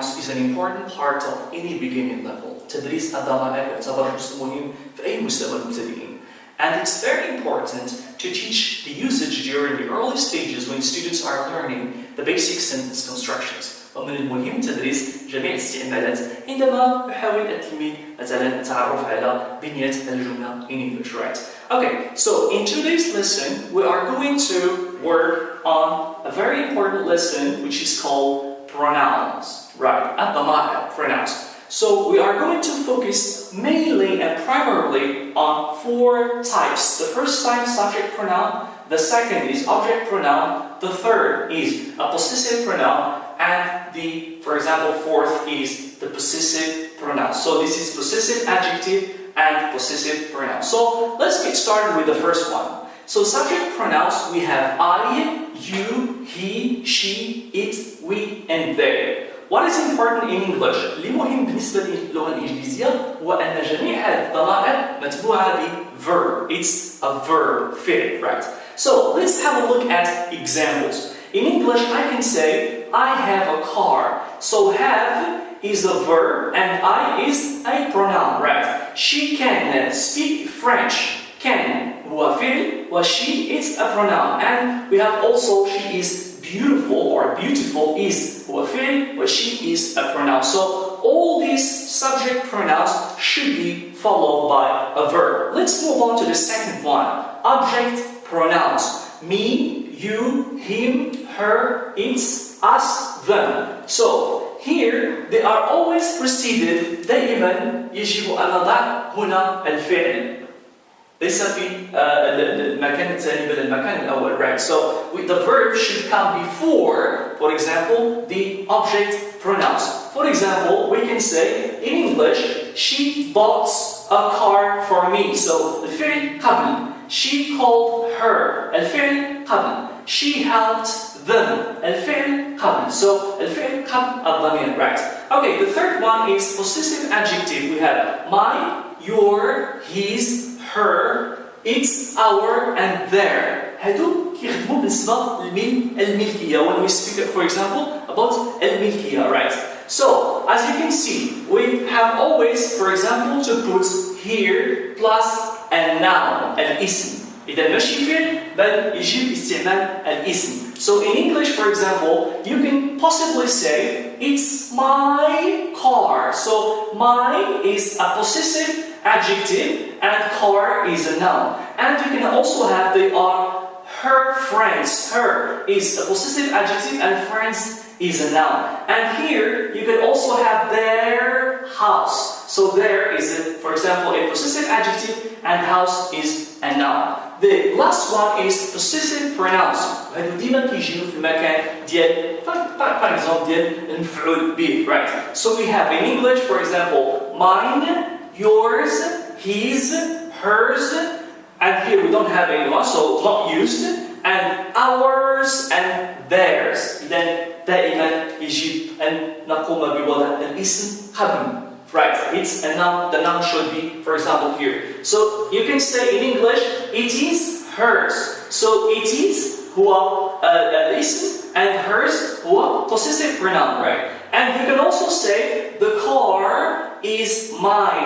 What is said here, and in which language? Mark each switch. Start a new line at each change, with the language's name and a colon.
English: an important part of any beginning level.
Arabic: تدريس الضمائر يعتبر جزء مهم في أي مستوى المبتدئين.
English: And it's very important to teach the usage during the early stages when students are learning the basic sentence constructions.
Arabic: ومن المهم تدريس جميع الاستعمالات عندما يحاول التلميذ مثلا التعرف على بنية الجملة
English: in English, right? Okay, so in today's lesson we are going to work on a very important lesson which is called pronouns, right?
Arabic: الضمائر,
English: pronouns. So we are going to focus mainly and primarily on 4 types. The first type is subject pronoun, the second is object pronoun, the third is a possessive pronoun, and the, for example, fourth is the possessive pronoun. So this is possessive adjective and possessive pronoun. So let's get started with the first one. So subject pronouns, we have I, you, he, she, it, we, and they. What is important in English?
Arabic: اللي مهم بالنسبة للغة الإنجليزية هو أن جميع هذه الضمائر متبوعة ب-verb.
English: It's a verb, فعل, right? So let's have a look at examples. In English, I can say, I have a car. So have is a verb and I is a pronoun, right? She can speak French. Can
Arabic: هو فعل و
English: she is a pronoun. And we have also she is beautiful or beautiful is
Arabic: هو فعل و
English: she is a pronoun. So all these subject pronouns should be followed by a verb. Let's move on to the second one. Object pronouns. Me, you, him, her, it's, us, them. So here they are always preceded
Arabic: دائما يجب أن نضع هنا الفعل. ليس في المكان الثاني بل المكان الأول,
English: right? So the verb should come before, for example, the object pronouns. For example, we can say in English, she bought a car for me.
Arabic: So الفعل قبل.
English: She called her.
Arabic: الفعل قبل.
English: She helped them.
Arabic: الفعل قبل. So الفعل قبل الضمير, right?
English: Okay, the third one is possessive adjective. We have my, your, his, her, it's, our, and their.
Arabic: هادو كيخدموا بالنسبة للملكية.
English: When we speak, for example, about الملكية, right? So, as you can see, we have always, for example, to put here plus a noun, الاسم.
Arabic: إذا ماشي فعل بل يجب استعمال الاسم.
English: So in English, for example, you can possibly say, it's my car. So my is a possessive adjective and car is a noun. And you can also have they are her friends. Her is a possessive adjective and friends is a noun. And here you can also have their house. So there is, for example, a possessive adjective and house is a noun. The last one is possessive pronouns.
Arabic: وهذو ديما كيجيو في المكان ديال
French: par exemple
Arabic: ديال المفعول به,
English: right? So we have in English, for example, mine, yours, his, hers, and here we don't have anyone, so not used, and ours and theirs. Then
Arabic: دائما يجب أن نقوم بوضع الاسم قبل.
English: Right, it's a noun, the noun should be, for example, here. So you can say in English, it is hers. So it is
Arabic: هو الاسم
English: and hers هو possessive pronoun, right? And you can also say the car is mine.